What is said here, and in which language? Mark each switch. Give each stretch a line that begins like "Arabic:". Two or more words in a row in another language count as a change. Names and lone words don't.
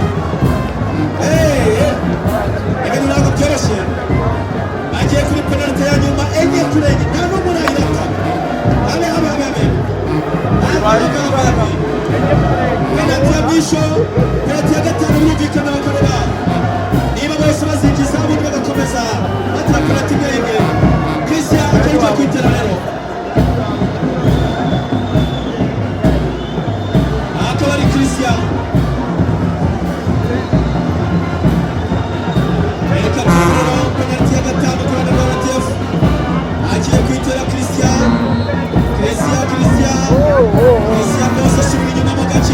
Kinyarwanda: Ibintu ntabwo byoroshye, bagiye kuri penalty ya nyuma enye kuri enye, nta n'umwe urayirata. Penalty ya mwisho, penalty ya gatanu birumvikana bakareba niba bose bazinjiza ubundi bagakomeza batira penalty imwe imwe. Christian akaba ugiye kwitera rero, akaba ari Christian. Reka turebe penalty ya gatanu ku ruhande rwa RDF, agiye kwitera Christian rwose asubira inyuma mu gace.